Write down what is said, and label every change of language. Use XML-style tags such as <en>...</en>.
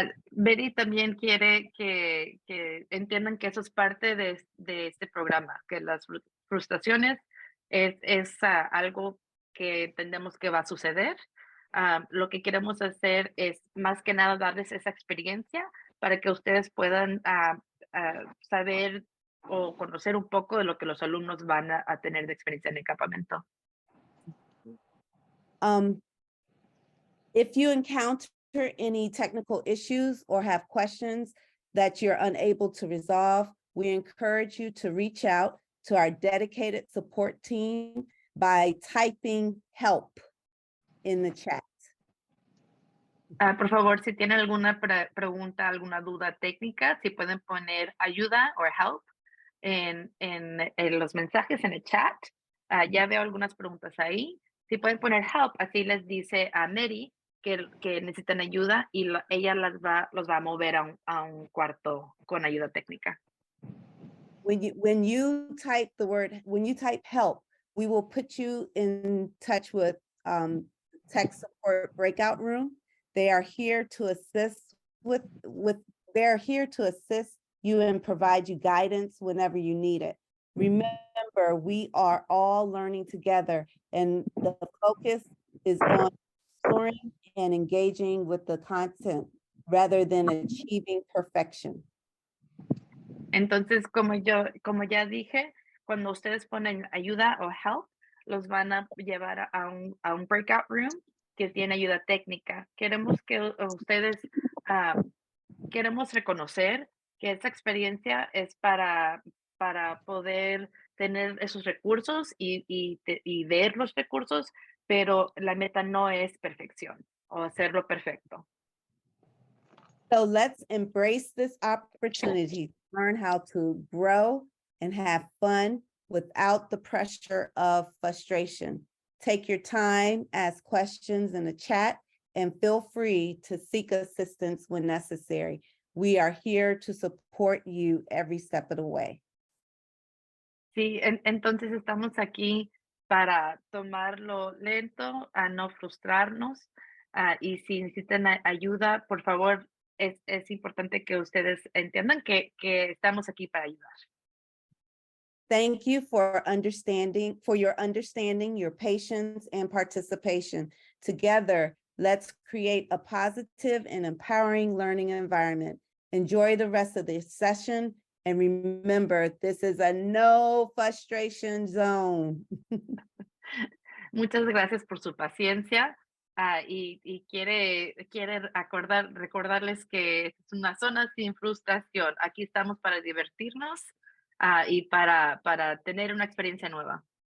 <es>Betty también quiere que entiendan que eso es parte de este programa, que las frustraciones es algo que entendemos que va a suceder. Lo que queremos hacer es más que nada darles esa experiencia para que ustedes puedan saber o conocer un poco de lo que los alumnos van a tener de experiencia en el campamento.</es> <en>If you encounter any technical issues or have questions that you're unable to resolve, we encourage you to reach out to our dedicated support team by typing help in the chat.</en> <es>Por favor, si tienen alguna pregunta, alguna duda técnica, si pueden poner ayuda o help en los mensajes en el chat. Ya veo algunas preguntas ahí. Si pueden poner help, así les dice a Mary que necesitan ayuda y ella los va a mover a un cuarto con ayuda técnica.</es> <en>When you type help, we will put you in touch with tech support breakout room. They are here to assist they're here to assist you and provide you guidance whenever you need it. Remember, we are all learning together, and the focus is on exploring and engaging with the content rather than achieving perfection.</en> <es>Entonces, como ya dije, cuando ustedes ponen ayuda o help, los van a llevar a un breakout room que tiene ayuda técnica. Queremos que ustedes, queremos reconocer que esta experiencia es para poder tener esos recursos y ver los recursos, pero la meta no es perfección o hacerlo perfecto.</es> <en>So let's embrace this opportunity to learn how to grow and have fun without the pressure of frustration. Take your time, ask questions in the chat, and feel free to seek assistance when necessary. We are here to support you every step of the way.</en> <es>Sí, entonces estamos aquí para tomarlo lento, a no frustrarnos, y si necesitan ayuda, por favor, es importante que ustedes entiendan que estamos aquí para ayudar.</es> <en>Thank you for your understanding, your patience, and participation. Together, let's create a positive and empowering learning environment. Enjoy the rest of the session, and remember, this is a no frustration zone.</en> <es>Muchas gracias por su paciencia, y quiere recordarles que es una zona sin frustración. Aquí estamos para divertirnos, y para tener una experiencia nueva.</es>